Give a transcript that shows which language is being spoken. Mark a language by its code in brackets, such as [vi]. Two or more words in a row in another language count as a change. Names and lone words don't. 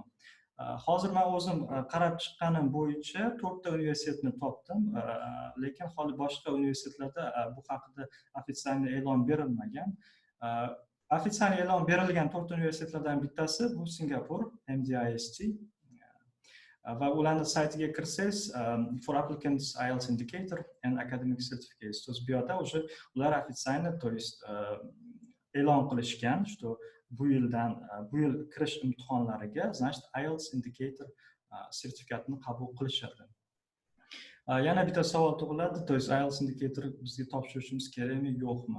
[uz] Hozir men o'zim qarab chiqqanim bo'yicha 4 ta universitetni topdim, lekin hali boshqa universitetlarda bu haqida ofitsial e'lon berilmagan. Ofitsial e'lon berilgan 4 ta universitetlardan bittasi bu Singapur, MDIST. Va ularning saytiga kirsangiz, [en] for applicants IELTS indicator and academic certificates. [ru] То есть [uz] bu yerda o'sha ular ofitsialni, [ru] то есть [uz] e'lon qilishgan, что bu yil kirish imtihonlariga, значит, IELTS indicator sertifikatini qabul qilishadi. Yana bitta savol tug'iladi, [ru] то есть [uz] IELTS indicator bizga topshirishimiz kerakmi, yo'qmi?